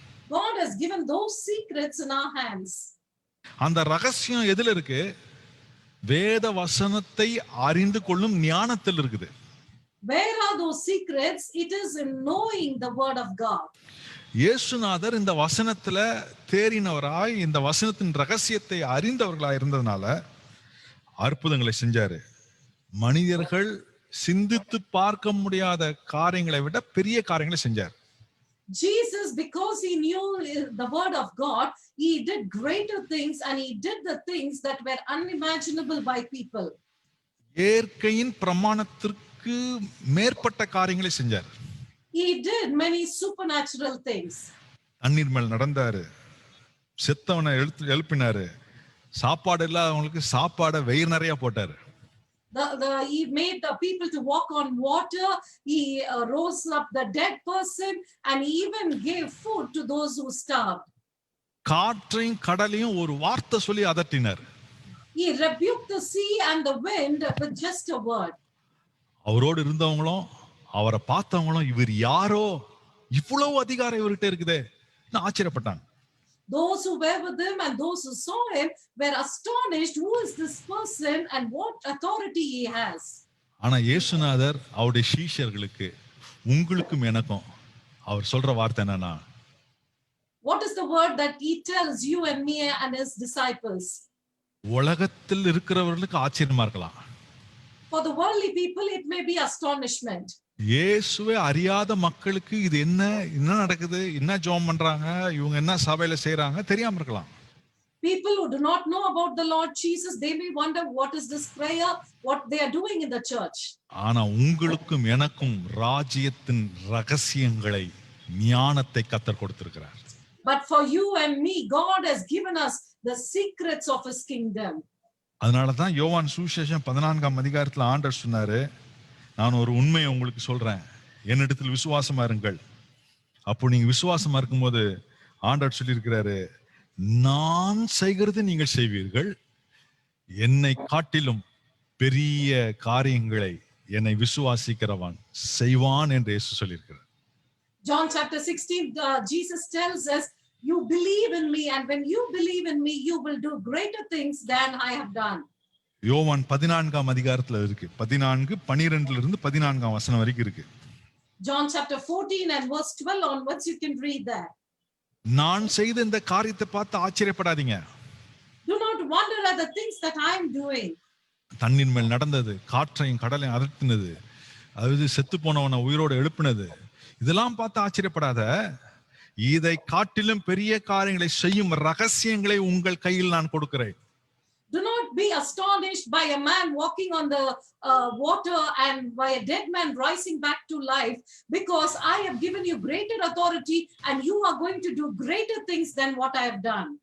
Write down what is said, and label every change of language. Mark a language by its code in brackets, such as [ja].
[en] God has given those secrets in our hands. [ta] அந்த ரகசியம் எதுல இருக்கு? வேத வசனத்தை அறிந்து கொள்ளும் ஞானத்தில் இருக்குது. [en] Where are those secrets? It is in knowing the word of God. [ta] இயேசுநாதர் இந்த வசனத்துல தேறினவராய், இந்த வசனத்தின் ரகசியத்தை அறிந்தவர்களாய் இருந்ததுனால அற்புதங்களை செஞ்சாரு. மனிதர்கள் சிந்தித்து பார்க்க முடியாத காரியங்களை விட பெரிய காரியங்களை செஞ்சார். [en] Jesus, because he knew the word of God, he did greater things, and he did the things that were unimaginable by people. [ta] இயற்கையின் பிரமாணத்திற்கு மேற்பட்ட காரியங்களை செஞ்சார். [en] He did many supernatural things. [ta] தண்ணீர் மேல் நடந்தாரு, செத்தவனை எழுப்பினாரு, சாப்பாடு இல்லாதவங்களுக்கு சாப்பாடை வெயில் நிறைய போட்டாரு. [en] He made the people to walk on water. He rose up the dead person, and he even gave food to those who starved. [ta] காற்றையும் கடலையும் ஒரு வார்த்தை சொல்லி அதட்டினார். [en] He rebuked the sea and the wind with just a word. [ta] அவரோடு இருந்தவங்களும் அவரை பார்த்தவங்களும் இவர் யாரோ, இவ்வளவு அதிகாரம் இவர்கிட்ட இருக்குதே ஆச்சரியப்பட்டாங்க. [en] Those who were with him and those who saw him were astonished. Who is this person and what authority he has? [ta] ஆனா இயேசுநாதர் அவருடைய சீஷர்களுக்கு, உங்களுக்கும் எனக்கும் அவர் சொல்ற வார்த்தை என்னன்னா, [en] What is the word that he tells you and me and his disciples? [ta] உலகத்தில் இருக்கிறவர்களுக்கு ஆச்சரியமா இருக்கலாம். [en] For the worldly people, it may be astonishment. [ta] இயேசுவை அறியாத மக்களுக்கு இது என்ன நடக்குது, என்ன ஜெபம் பண்றாங்க, இவங்க என்ன சபையில செய்றாங்க தெரியாம இருக்கலாம். [en] People who do not know about the Lord Jesus, they may wonder what is this prayer, what they are doing in the church. [ta] ஆனா உங்களுக்கும் எனக்கும் ராஜ்யத்தின் ரகசியங்களை, ஞானத்தை கர்த்தர் கொடுத்திருக்கிறார். [en] But for you and me, God has given us the secrets of his kingdom. [ta] அதனாலதான் யோவான் சுவிசேஷம் 14ஆம் அதிகாரத்துல ஆண்டவர் சொன்னாரு, நான் ஒரு உண்மையை உங்களுக்கு சொல்றேன், என்னிடத்தில் விசுவாசமா இருங்கள். அப்போ நீங்க விசுவாசமா இருக்கும்போது ஆண்டவர் சொல்லியிருக்கிறாரு, நான் செய்கிறது நீங்கள் செய்வீர்கள், என்னை காட்டிலும் பெரிய காரியங்களை என்னை விசுவாசிக்கிறவன் செய்வான் என்று இயேசு சொல்லியிருக்கிறார். [en] John chapter 16, Jesus tells us, you believe in me, and when you believe in me, you will do greater things than I have done. [ta] யோவான் 14ஆம் அதிகாரத்துல இருக்கு, 14:12 இருந்து 14ஆம் வசனம் வரைக்கும் இருக்கு. [en] John chapter 14 and verse 12 onwards, you can read that. [ta] நான் செய்த இந்த காரியத்தை பார்த்து ஆச்சரியப்படாதீங்க. [en] Do not wonder at the things that I am doing. [ta] தண்ணீர் மேல் நடந்தது, காற்றையும் கடலையும் அதட்டினது, அதாவது செத்து போனவனை உயிரோடு எழுப்பினது, இதெல்லாம் பார்த்து ஆச்சரியப்படாத. இதை காட்டிலும் பெரிய காரியங்களை செய்யும் ரகசியங்களை உங்கள் கையில் நான் கொடுக்கிறேன். [en] Do not be astonished by a man walking on the water and by a dead man rising back to life, because I have given you greater authority and you are going to do greater things than what I have done.